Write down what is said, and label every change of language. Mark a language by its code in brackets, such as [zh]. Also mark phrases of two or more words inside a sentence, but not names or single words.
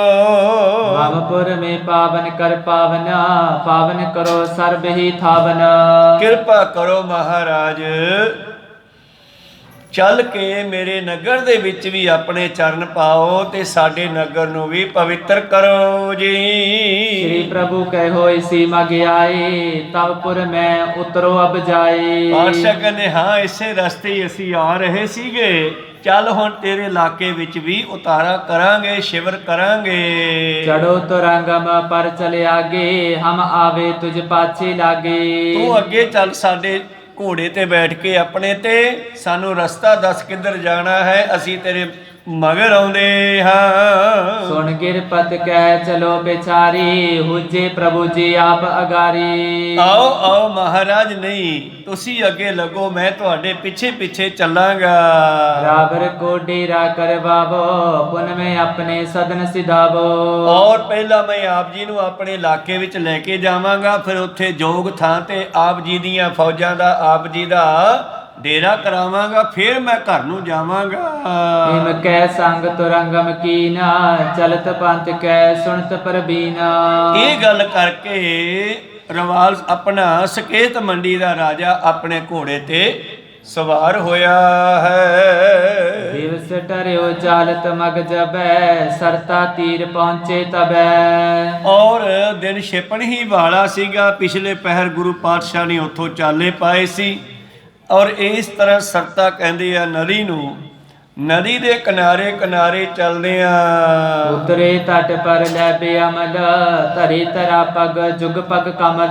[bra] ममपुर मे पावन कर पावना, पावन करो सरब ही थावना। [pa] ਕਿਰਪਾ ਕਰੋ ਮਹਾਰਾਜ, ਚੱਲ ਕੇ ਮੇਰੇ ਨਗਰ ਦੇ ਵਿੱਚ ਵੀ ਆਪਣੇ ਚਰਨ ਪਾਓ ਤੇ ਸਾਡੇ ਨਗਰ ਨੂੰ ਵੀ ਪਵਿੱਤਰ ਕਰੋ ਜੀ। [bra] श्री प्रभु कहो इसी मग आए, तब पुर में उतरो अब जाए। [pa] ਪਾਤਸ਼ਾਹ ਕਹਿੰਦੇ ਹਾਂ ਇਸੇ ਰਸਤੇ ਹੀ ਅਸੀਂ ਆ ਰਹੇ ਸੀਗੇ, ਚੱਲ ਹੁਣ ਤੇਰੇ ਇਲਾਕੇ ਵਿੱਚ ਵੀ ਉਤਾਰਾ ਕਰਾਂਗੇ, ਸ਼ਿਵਰ ਕਰਾਂਗੇ। [bra] चढ़ो तो रंगम पर चले आगे, हम आवे तुझ पाछे लागे। [pa] ਤੂੰ ਅੱਗੇ ਚੱਲ ਸਾਡੇ ਘੋੜੇ ਤੇ ਬੈਠ ਕੇ ਆਪਣੇ ਤੇ, ਸਾਨੂੰ ਰਸਤਾ ਦੱਸ ਕਿੱਧਰ ਜਾਣਾ ਹੈ, ਅਸੀਂ ਤੇਰੇ ਮਗਰ ਆਉਂਦੇ ਹਾਂ। [bra] सुन गिरपत कह चलो बेचारी, हुजे प्रभु जी आप अगारी। [pa] ਆਓ ਆਓ ਮਹਾਰਾਜ, ਨਹੀਂ ਤੁਸੀਂ ਅੱਗੇ ਲੱਗੋ, ਮੈਂ ਤੁਹਾਡੇ ਪਿੱਛੇ ਪਿੱਛੇ ਚੱਲਾਂਗਾ। [bra] रावर को डेरा करवावो, पुन में अपने सदन सिधावो। [pa] ਔਰ ਪਹਿਲਾਂ ਮੈਂ ਆਪ ਜੀ ਨੂੰ ਆਪਣੇ ਇਲਾਕੇ ਵਿੱਚ ਲੈ ਕੇ ਜਾਵਾਂਗਾ, ਫਿਰ ਉੱਥੇ ਜੋਗ ਥਾਂ ਤੇ ਆਪ ਜੀ ਦੀਆਂ ਫੌਜਾਂ ਦਾ, ਆਪ ਜੀ ਦਾ ਡੇਰਾ ਕਰਾਵਾਂਗਾ, ਫਿਰ ਮੈਂ ਘਰ ਨੂੰ ਜਾਵਾਂਗਾ। [bra] हिम कै संग तुरंगम कीना, चलत पंथ कै सुनत परबीना। [pa] ਇਹ ਗੱਲ ਕਰਕੇ ਰਵਾਲ ਆਪਣਾ ਸਕੇਤ ਮੰਡੀ ਦਾ ਰਾਜਾ ਆਪਣੇ ਘੋੜੇ ਤੇ ਸਵਾਰ ਹੋਇਆ ਹੈ। [bra] दिवस टरियो चालत मग जबै, सरता तीर पहुँचे तबै। [pa] ਔਰ ਦਿਨ ਛਿਪਣ ਹੀ ਵਾਲਾ ਸੀਗਾ, ਪਿਛਲੇ ਪਹਿਰ ਗੁਰੂ ਪਾਤਸ਼ਾਹ ਨੇ ਉੱਥੋਂ ਚਾਲੇ ਪਾਏ ਸੀ। ਔਰ ਇਸ ਤਰ੍ਹਾਂ ਸਰਤਾ ਕਹਿੰਦੇ ਆ ਨਦੀ ਨੂੰ, ਨਦੀ ਦੇ ਕਿਨਾਰੇ ਕਿਨਾਰੇ ਚੱਲਦੇ ਆ। [bra] उतरे तट पर लै बिअमल, धरी तरा पग जुग पग कमल।